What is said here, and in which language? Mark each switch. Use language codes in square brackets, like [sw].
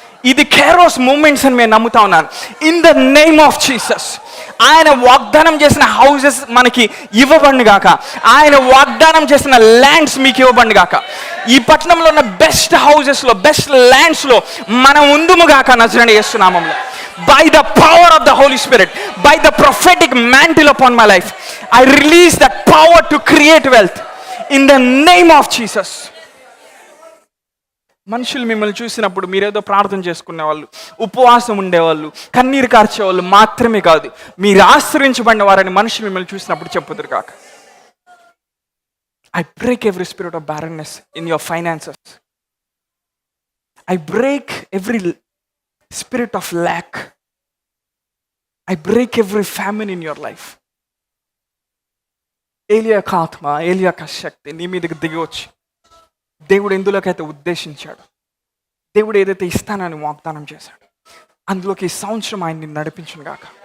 [te] ఇది Keras moments అని మేము నమ్ముతా ఉన్నాను. [en] in the name of Jesus, [te] ఆయన వాగ్దానం చేసిన హౌసెస్ మనకి ఇవ్వబడి గాక, ఆయన వాగ్దానం చేసిన ల్యాండ్స్ మీకు ఇవ్వబడి గాక. ఈ పట్టణంలో ఉన్న బెస్ట్ హౌసెస్లో, బెస్ట్ ల్యాండ్స్లో మనం ఉందుము గాక నజరేయుని యేసు నామములో. [en] By the power of the Holy Spirit, by the prophetic mantle upon my life, I release that power to create wealth in the name of Jesus. [te] మనుషులు మిమ్మల్ని చూసినప్పుడు మీరేదో ప్రార్థన చేసుకునేవాళ్ళు, ఉపవాసం ఉండేవాళ్ళు, కన్నీరు కార్చేవాళ్ళు మాత్రమే కాదు, మీరు ఆశ్రయించబడిన వారని మనుషులు మిమ్మల్ని చూసినప్పుడు చెప్పుదురు కాక. [en] I break every spirit of barrenness in your finances. I break every spirit of lack. I break every famine in your life. [te] ఏలియా ఆత్మ, ఏలియా శక్తి నీ మీదకి దిగి వచ్చి దేవుడు ఎందులోకైతే ఉద్దేశించాడు, దేవుడు ఏదైతే ఇస్తానని వాగ్దానం చేశాడు, అందులోకి ఈ సంవత్సరం ఆయన్ని నడిపించును గాక.